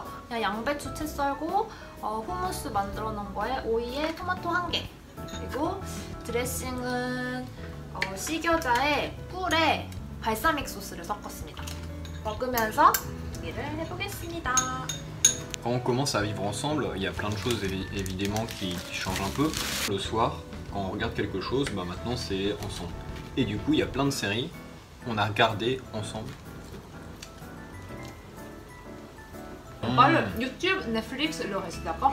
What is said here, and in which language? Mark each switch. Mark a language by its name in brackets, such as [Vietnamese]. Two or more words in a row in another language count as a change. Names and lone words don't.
[Korean] 그냥 양배추 채 썰고 후무스 만들어 놓은 거에 오이에 토마토 1개, 그리고 드레싱은 식여자에 꿀에 발사믹 소스를 섞었습니다. 먹으면서 얘기를 해보겠습니다. [French] Quand on commence à vivre ensemble, il y a plein de choses évidemment qui changent un peu. Le soir, quand on regarde quelque chose, bah maintenant c'est ensemble. Et du coup, il y a plein de séries qu'on a regardées ensemble. On parle YouTube, Netflix, le reste, d'accord?